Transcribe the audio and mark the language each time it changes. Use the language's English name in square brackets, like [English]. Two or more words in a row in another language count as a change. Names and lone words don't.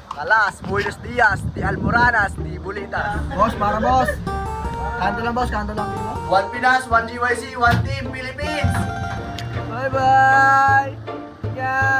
[Filipino] Kalas, [Spanish] Buenos Dias, [Filipino] di Almoranas, di Bulitas. Boss, para boss. Kanto lang boss, kanto lang. [English] One Pinas, one GYC, one Team Philippines. Bye-bye! [Filipino] Ingat!